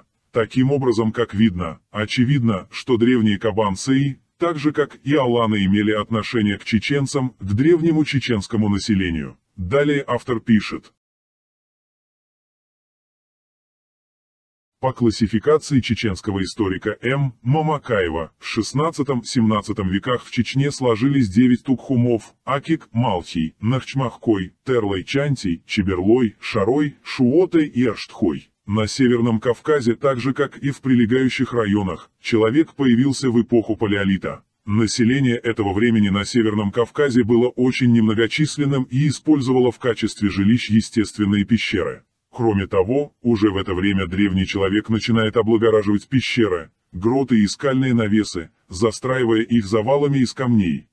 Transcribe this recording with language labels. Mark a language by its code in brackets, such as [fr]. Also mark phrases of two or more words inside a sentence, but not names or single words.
[ru] Таким образом, как видно, очевидно, что древние кабанцы, так же как и аланы, имели отношение к чеченцам, к древнему чеченскому населению. Далее автор пишет: по классификации чеченского историка М. Мамакаева, в XVI-XVII веках в Чечне сложились 9 тукхумов: Акик, Малхий, Нахчмахкой, Терлой, Чантий, Чеберлой, Шарой, Шуотой и Аштхой. На Северном Кавказе, так же как и в прилегающих районах, человек появился в эпоху палеолита. Население этого времени на Северном Кавказе было очень немногочисленным и использовало в качестве жилищ естественные пещеры. Кроме того, уже в это время древний человек начинает облагораживать пещеры, гроты и скальные навесы, застраивая их завалами из камней.